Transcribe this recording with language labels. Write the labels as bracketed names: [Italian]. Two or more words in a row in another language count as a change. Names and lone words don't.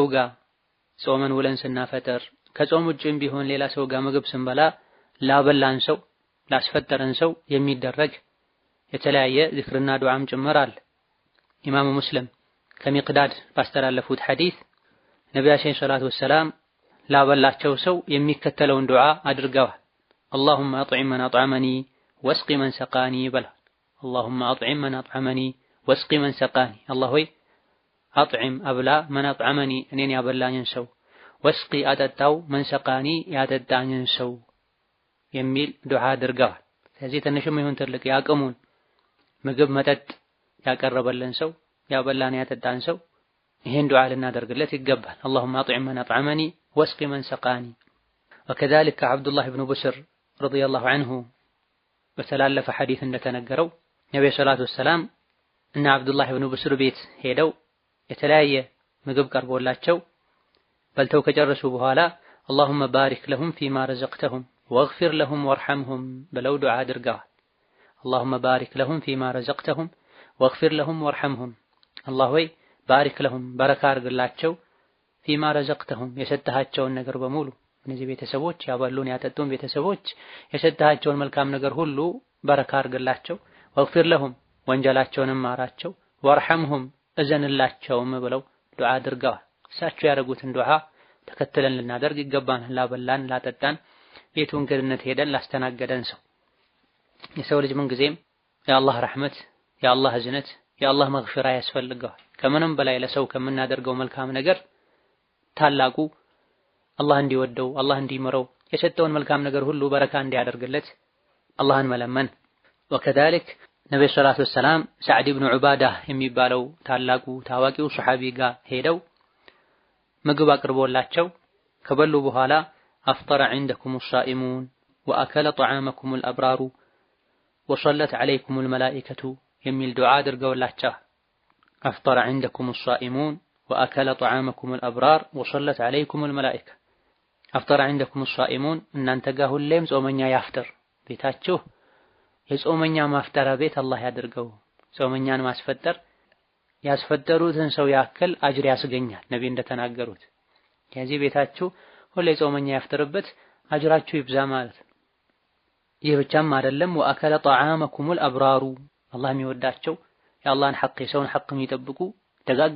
[Amharic] ጋር ጾመን ውለን ስናፈጥር ከጾም ውጭም ቢሆን ሌላ ሰው ጋር ምግብ ስንበላ ላበላን ሰው ላስፈጠረን ሰው የሚደረግ የተለያየ ዝክርና ዱዓም ጭምር አለ። ኢማሙ ሙስሊም ከሚቅዳድ ባስተላለፉት ሐዲስ ነቢያችን [Arabic] صلى الله عليه وسلم [Amharic] ላበላቸው ሰው የሚከተለውን ዱዓ አድርገዋል። [Arabic] اللهم أطعم من أطعمني واسق من سقاني بلا اللهم أطعم من أطعمني واسق من سقاني الله [Amharic] ሆይ [Arabic] أطعم أبلا من أطعمني [Amharic] እኔን ያበላኝን ሰው ወስቂ አጠጣው [Arabic] من سقاني [Amharic] ያጠጣኝን ሰው የሚል ዱዓ አድርገዋል። ስለዚህ ትንሽም ይሁን ትልቅ ያቀሙን ምግብ መጠጥ ያቀረበልን ሰው ያበላን ያጠጣን ሰው ይሄን ዱዓ ልናደርግለት ይገባል። [Arabic] اللهم أطعم من أطعمني واسق من سقاني وكذلك عبد الله بن بشر رضي الله عنه [Amharic] በተላለፈ ሐዲስ እንደተነገረው ነብዩ [Arabic] صلى الله عليه وسلم [Amharic] እና አብዱላህ ኢብኑ ብስር ቤት ሄደው የተለያየ ምግብ ቀርቦላቸው በልተው ከጨረሱ በኋላ اللهم [Arabic] بارك لهم فيما رزقتهم واغفر لهم وارحمهم [Amharic] ብለው ዱዓ አድርገዋል። [Arabic] اللهم بارك لهم فيما رزقتهم واغفر لهم وارحمهم الله [Amharic] ሆይ [Arabic] بارك لهم [Amharic] በረካ አድርግላቸው [Arabic] فيما رزقتهم [Amharic] የሰጠሃቸውን ነገር በሙሉ እነዚህ ቤተሰቦች ያባሉን ያጠጡን ቤተሰቦች የሰጠሃቸውን መልካም ነገር ሁሉ በረካ አድርግላቸው [Arabic] واغفر لهم [Amharic] ወንጀላቸውንም ማራቸው وارحمهم እዘንላቸውም ብለው ዱዓ አድርገዋል። እሳቸው ያደረጉትን ዱዓ ተከትለን ልናደርግ ይገባናል። ላበላን ላጠጣን ቤቱን ገነት ሄደን ላስተናገደን ሰው የሰው ልጅ ምን ጊዜም የአላህ ረህመት የአላህ እዝነት የአላህ መግፊራ ያስፈልገዋል። ከምንም በላይ ለሰው ከምናደርገው መልካም ነገር ታላቁ አላህ እንዲወደው አላህ እንዲመረው የሰጠውን መልካም ነገር ሁሉ በረካ እንዲያደርግለት አላህን መለመን። ወከዛሊክ ነብዩ [Arabic] صلى الله عليه وسلم [Amharic] ሰዕድ ኢብኑ ዑባዳ የሚባለው ታላቁ ታዋቂው ሱሐቢ ጋር ሄደው ምግብ አቅርቦላቸው ከበሉ በኋላ [Arabic] أفطر عندكم الصائمون وأكل طعامكم الأبرار وصلت عليكم الملائكة [Amharic] የሚል ዱዓ አድርገውላቸው [Arabic] أفطر عندكم الصائمون وأكل طعامكم الأبرار وصلت عليكم الملائكة أفطر عندكم الصائمون [Amharic] እናንተ ጋር ሁሌም ጾመኛ ያፍጥር ቤታችሁ የጾመኛ ማፍጠራ ቤት አላህ ያድርገው ጾመኛን ማስፈጠር ያስፈጠሩትን ሰው ያክል አጅር ያስገኛል ነቢ እንደተናገሩት። ከዚህ ቤታችሁ ሁሌ ጾመኛ ያፍጥርበት አጅራችሁ ይብዛ ማለት ነው። ይህ ብቻም አይደለም [Arabic] وأكل طعامكم الأبرار [Amharic] አላህ የሚወዳቸው የአላህን ሐቅ የሰውን ሐቅ የሚጠብቁ ደጋግ